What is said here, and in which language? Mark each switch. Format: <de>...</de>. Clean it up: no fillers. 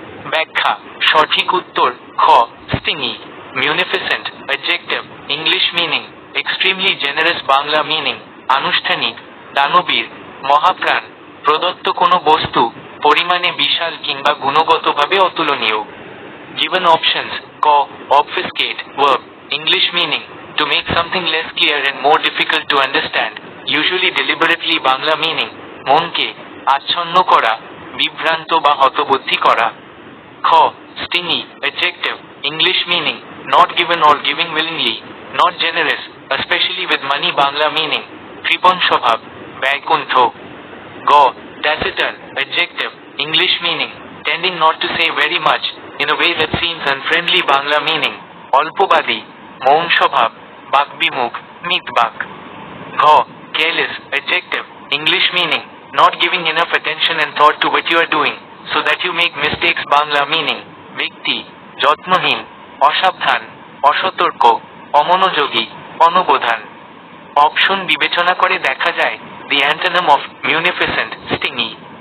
<bn>ব্যাখ্যা: সঠিক উত্তর খ, স্টিংই। মিউনিফিসেন্ট adjective,</bn> <en>English meaning extremely generous,</en> <bn>Bangla meaning আনুষ্ঠানিক, দানবীর, মহাপ্রাণ। প্রদত্ত কোনো বস্তু পরিমাণে বিশাল কিংবা গুণগতভাবে অতুলনীয়।</bn> <en>Given options: ক, obfuscate, verb, English meaning to make something less clear and more difficult to understand, usually deliberately, Bangla meaning</en> <bn>মনকে আচ্ছন্ন করা, বিভ্রান্ত বা হতবুদ্ধি করা।</bn> <en>খ, stingy, adjective, English meaning not given or giving willingly, not generous, especially with money, Bangla meaning</en> <bn>কৃপণ স্বভাব, ব্যয়কুণ্ঠ।</bn> <en>গ, taciturn, adjective, English meaning tending not to say very much in a way that seems unfriendly, Bangla meaning</en> <bn>অল্পবাদী, মৌন স্বভাব, বাকবিমুখ, মিতবাক।</bn> <en>ঘ, careless, adjective, English meaning not giving enough attention and thought to what you are doing, so that you make mistakes, Bangla meaning</en> <bn>ব্যক্তি যত্নহীন, অসাবধান, অসতর্ক, অমনোযোগী, অনবধান। Option বিবেচনা করে দেখা যায়</bn> <en>the antonym of munificent, stingy.</en>